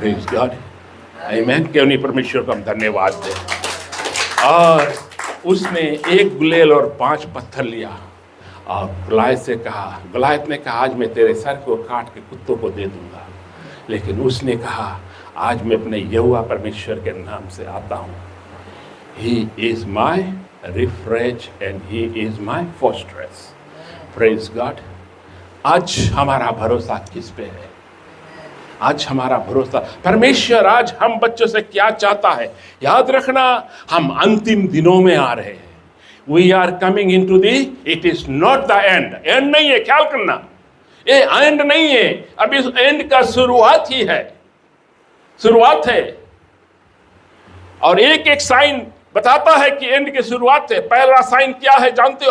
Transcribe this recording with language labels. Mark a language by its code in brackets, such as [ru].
[hi] Praise God, आमीन। क्यों नहीं परमेश्वर को हम धन्यवाद दें। और उसने एक गुलेल और 5 पत्थर लिया और गुलायत से कहा, गुलायत ने कहा आज मैं तेरे सर को काट के कुत्तों को दे दूंगा, लेकिन उसने कहा आज मैं अपने यहोवा परमेश्वर के नाम से आता हूँ। [en] He is my refuge and he is my fortress. Praise God. [hi] आज हमारा भरोसा किस पे है? आज हमारा भरोसा परमेश्वर आज हम बच्चों से क्या चाहता है? याद रखना, हम अंतिम दिनों में आ रहे हैं। [en] We are coming into the, it is not the end. [hi] And नहीं है, ख्याल करना, ये एंड नहीं है, अब इस एंड का शुरुआत ही है, शुरुआत है। और एक एक साइन बताता है कि एंड की शुरुआत है। पहला साइन क्या है जानते हो?